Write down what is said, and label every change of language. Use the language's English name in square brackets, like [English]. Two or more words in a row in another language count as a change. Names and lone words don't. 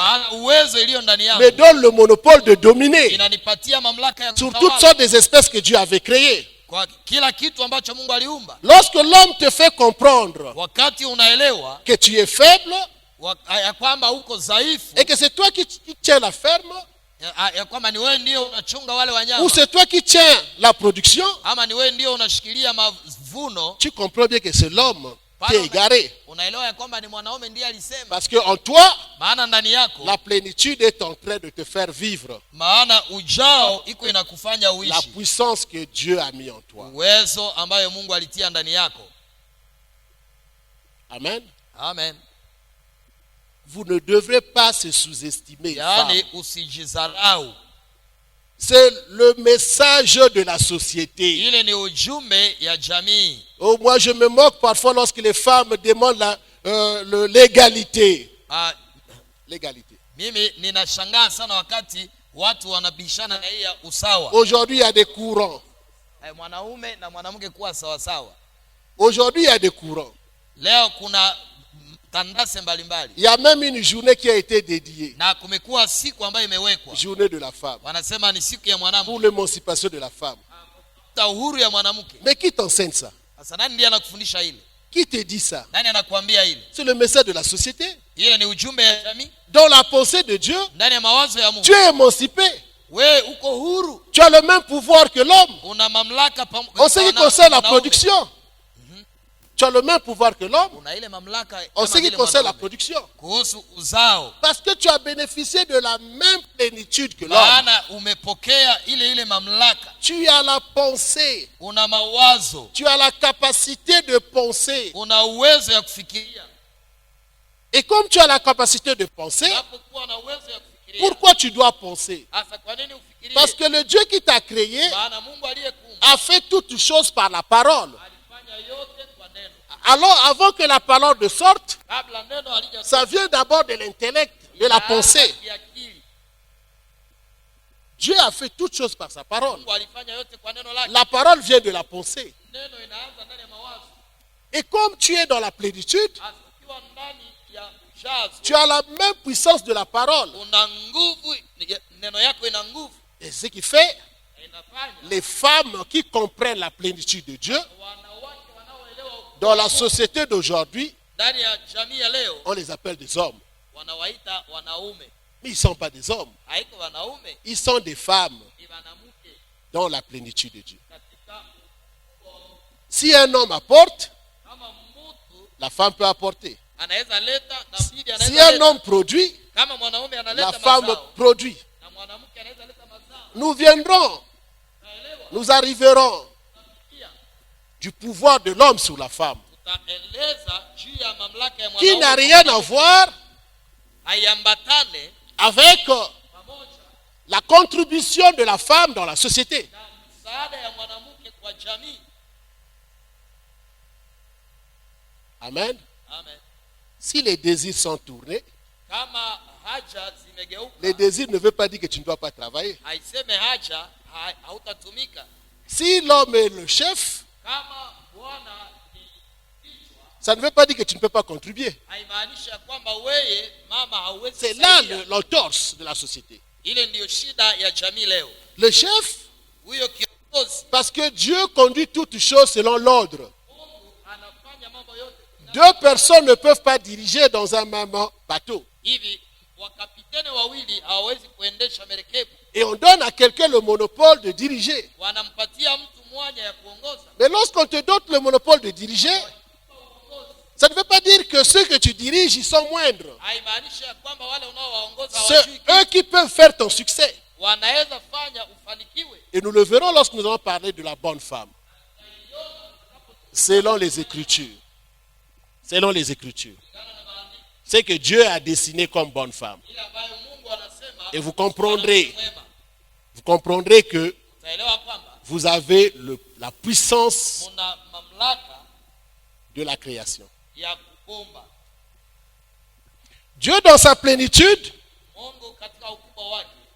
[Swahili] maana uwezo iliyo ndani [French] me [Swahili] yangu [French] donne le monopole de dominer [Swahili] inanipatia mamlaka ya [French] sur toutes [Swahili] kutawala [French] sortes des espèces que Dieu avait créées. [Swahili] kwa kila kitu ambacho Mungu aliumba. [French] Lorsque l'homme te fait comprendre [Swahili] Wakati unaelewa [French] que tu es faible [Swahili] ya kwamba uko dhaifu, [French] et que c'est toi qui tiens la ferme, [Swahili] ya kwamba ni wewe ndio unachunga wale [French] ou [Swahili] wanyama, [French] c'est toi qui tiens la production, [Swahili] ama ni wewe ndio unashikilia mavuno, [French] tu comprends bien que c'est l'homme qui est égaré. [Swahili] unaelewa ya kwamba ni mwanaume ndiye alisema. [French] Parce qu'en toi, [Swahili] Maana ndani yako, [French] la plénitude est en train de te faire vivre [Swahili] maana ujao iko inakufanya [French] la [Swahili] uishi [French] puissance que Dieu a mis en toi. [Swahili] uwezo ambayo Mungu alitia ndani yako. [French] Amen. [Swahili] Amen. [French] Vous ne devrez pas se sous-estimer. [Swahili] Yaani [French] femme. [Swahili] usijizarau. [French] C'est le message de la société. [Swahili] Ile ni ujumbe ya jamii. [French] Oh, moi, je me moque parfois lorsque les femmes demandent l'égalité. L'égalité. [Swahili] Mimi ninashangaa sana wakati watu wanabishana na hii ya usawa. [French] Aujourd'hui, il y a des courants. [Swahili] Mwanaume na mwanamke kuwa sawa sawa. [French] Aujourd'hui, il y a des courants. [Swahili] Leo kuna tandase mbalimbali. [French] Il y a même une journée qui a été dédiée. [Swahili] Na kumekuwa siku ambayo imewekwa. [French] Journée de la femme. [Swahili] Wanasema ni siku ya mwanamke. [French] Pour l'émancipation de la femme. [Swahili] Uhuru ya mwanamke. [French] Mais qui t'enseigne ça? [Swahili] Sasa nani ndiye anakufundisha ile? [French] Qui te dit ça? [Swahili] Nani anakuambia ile? [French] C'est le message de la société. [Swahili] Ile ni ujumbe ya jamii. [French] Dans la pensée de Dieu, [Swahili] Ndani ya mawazo ya Mungu. [French] tu es émancipé. [Swahili] Wewe uko huru. [French] Tu as le même pouvoir que l'homme. [Swahili] Una mamlaka [French] En ce qui concerne la production, tu as le même pouvoir que l'homme. [Swahili] Una ile mamlaka [French] En ce qui concerne la production. [Swahili] kuhusu uzao. [French] Parce que tu as bénéficié de la même plénitude que l'homme. [Swahili] Maana umepokea ile mamlaka. [French] Tu as la pensée. [Swahili] Una mawazo. [French] Tu as la capacité de penser. [Swahili] Una uwezo ya kufikiria. [French] Et comme tu as la capacité de penser, [Swahili] Unapokuwa na uwezo ya kufikiria. [French] pourquoi tu dois penser? [Swahili] Asa kwa nini ufikirie? [French] Parce que le Dieu qui t'a créé [Swahili] Maana Mungu aliyekuumba [French] a fait toutes choses par la parole. [Swahili] alifanya yote kwa neno. [French] Alors, avant que la parole ne sorte, [Swahili] Kabla neno halija [French] ça vient d'abord de l'intellect, de la pensée. [Swahili] kiakili. [French] Dieu a fait toutes choses par sa parole. [Swahili] Mungu alifanya yote kwa neno lake. [French] La parole vient de la pensée. [Swahili] Neno inaanza ndani ya mawazo. [French] Et comme tu es dans la plénitude, [Swahili] Ukiwa ndani ya ujazo, [French] tu as la même puissance de la parole. [Swahili] una nguvu, neno yako ina nguvu. [French] Et ce qui fait, [Swahili] Inafanya [French] les femmes qui comprennent la plénitude de Dieu, [Swahili] wanawake wanaoelewa [French] dans la société d'aujourd'hui, [Swahili] ndani ya jamii ya leo [French] on les appelle des hommes. [Swahili] wanawaita wanaume. [French] Mais ils ne sont pas des hommes. [Swahili] Haiko wanaume, [French] Ils sont des femmes [Swahili] ni wanamke [French] dans la plénitude de Dieu. [Swahili] katika [French] Si un homme apporte, [Swahili] kama mtu [French] la femme peut apporter. [Swahili] anaweza leta na bibi [French] Si [Swahili] anaweza [French] un [Swahili] leta. [French] homme produit, [Swahili] Kama mwanaume [French] la [Swahili] analeta [French] femme [Swahili] mazao [French] produit. [Swahili] na mwanamke anaweza leta mazao. [French] Nous viendrons, nous arriverons du pouvoir de l'homme sur la femme, [Swahili] Tutaeleza juu ya mamlaka ya [French] qui n'a [Swahili] mwanaume [French] rien à voir [Swahili] haiambatane [French] avec [Swahili] pamoja [French] la contribution de la femme dans la société. [Swahili] na msaada ya mwanamke kwa jamii. [French] Amen. [Swahili] Amen. [French] Si les désirs sont tournés, [Swahili] Kama haja zimegeuka, [French] les désirs ne veulent pas dire que tu ne dois pas travailler. [Swahili] haiseme haja hautatumika. [French] Si l'homme est le chef, [Swahili] Kama Bwana ni [French] Ça ne veut pas dire que tu ne peux pas contribuer. [Swahili] haimaanishi ya kwamba wewe mama hauwezi [French] C'est là [Swahili] kusaidia. [French] l'entorse de la société. [Swahili] Ile ndiyo shida ya jamii leo. [French] Le chef, [Swahili] Huyo kiongozi [French] parce que Dieu conduit toutes choses selon l'ordre. [Swahili] Mungu anafanya mambo yote. [French] Deux personnes ne peuvent pas diriger dans un même bateau. [Swahili] Hivi wakapiteni wawili hawawezi kuendesha merikebu. [French] Et on donne à quelqu'un le monopole de diriger. [Swahili] Wanampatia mtu mwanya ya kuongoza. [French] Mais lorsqu'on te donne le monopole de diriger, ça ne veut pas dire que ceux que tu diriges, ils sont moindres. [Swahili] Haimaanishi ya kwamba wale unaowaongoza [French] C'est [Swahili] hawajui [French] eux qui peuvent faire ton succès. [Swahili] wanaweza fanya ufanikiwe. [French] Et nous le verrons lorsque nous allons parler de la bonne femme. Selon les Écritures. Selon les Écritures. C'est que Dieu a dessiné comme bonne femme. [Swahili] Ile ambayo Mungu anasema. [French] Et vous comprendrez. [Swahili] Mwema. [French] Vous comprendrez que [Swahili] Utaelewa kwamba [French] vous avez la puissance [Swahili] muna mamlaka [French] de la création. [Swahili] ya kukomba. [French] Dieu, dans sa plénitude, [Swahili] Mungu katika ukubwa wake